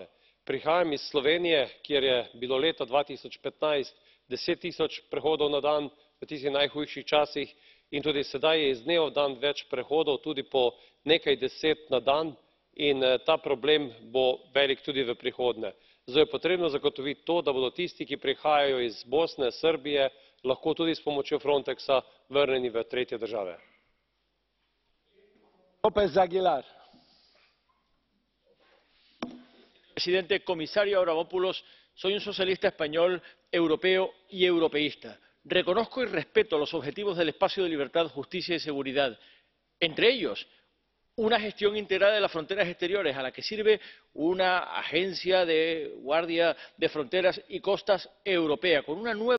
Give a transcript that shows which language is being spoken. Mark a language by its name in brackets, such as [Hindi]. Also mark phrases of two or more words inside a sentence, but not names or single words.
[Slovenian] Prihajam iz Slovenije, kjer je bilo leta 2015 10 000 prehodov na dan v tistih najhujših časih in tudi sedaj je iz dneva v dan več prehodov, tudi po nekaj deset na dan, in ta problem bo velik tudi v prihodnje. Zato je potrebno zagotoviti to, da bodo tisti, ki prihajajo iz Bosne, Srbije, lahko tudi s pomočjo Frontexa vrnjeni v tretje države. [Spanish] Presidente, comisario Avramopoulos, soy un socialista español, europeo y europeísta. Reconozco y respeto los objetivos del espacio de libertad, justicia y seguridad, entre ellos una gestión integrada de las fronteras exteriores, a la que sirve una agencia de guardia de fronteras y costas europea, con una nueva